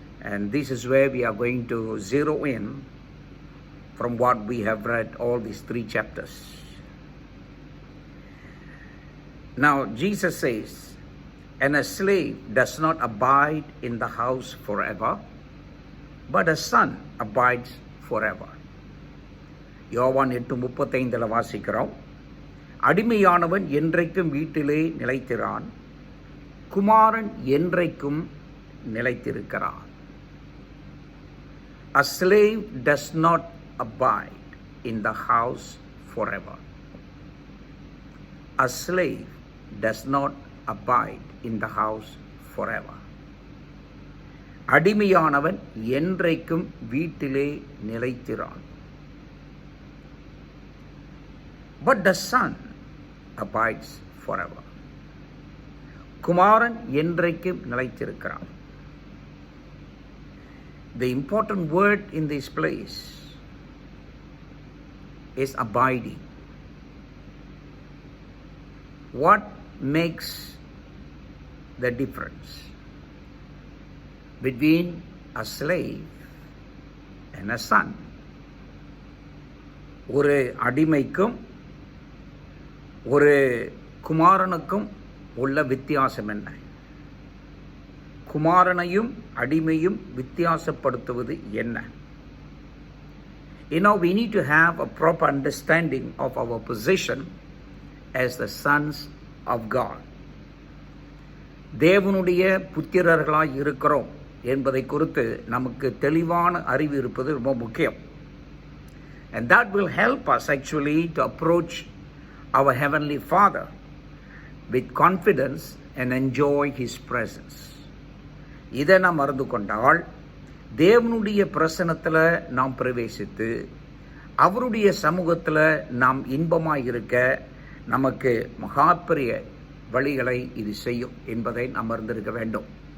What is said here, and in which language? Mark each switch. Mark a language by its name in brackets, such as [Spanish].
[English] And this is where we are going to zero in from what we have read all these 3 chapters. Now Jesus says, and a slave does not abide in the house forever, but a son abides forever. [Tamil] யோவான் 8:35 வாசிக்கிறோம். அடிமையானவன் என்றைக்கும் வீட்டிலே நிலைத்திரான், குமாரன் என்றைக்கும் நிலைத்திருக்கிறான். [English] A slave does not abide in the house forever. A slave does not abide in the house forever. [Tamil] அடிமையானவன் என்றைக்கும் வீட்டிலே நிலைத்திரான். [English] But the son abides forever. [Tamil] குமாரன் என்றைக்கும் நிலைத்திருக்கிறான். [English] The important word in this place is abiding. What makes the difference between a slave and a son? [Tamil] ஒரு அடிமைக்கும் ஒரு குமாரனுக்கும் உள்ள வித்தியாசம் என்ன? குமாரனையும் அடிமையும் வித்தியாசப்படுத்துவது என்ன? [English] We need to have a proper understanding of our position as the sons of God. [Tamil] தேவனுடைய புத்திரர்களாய் இருக்கிறோம் என்பதை குறித்து நமக்கு தெளிவான அறிவு இருப்பது ரொம்ப முக்கியம். [English] And that will help us actually to approach our Heavenly Father with confidence and enjoy His presence. [Tamil] இதை நாம் மறந்து கொண்டால் தேவனுடைய பிரசன்னத்தில் நாம் பிரவேசித்து அவருடைய சமூகத்தில் நாம் இன்பமாக இருக்க நமக்கு மகாபெரிய வழிகளை இது செய்யும் என்பதை நாம் அறிந்திருக்க வேண்டும்.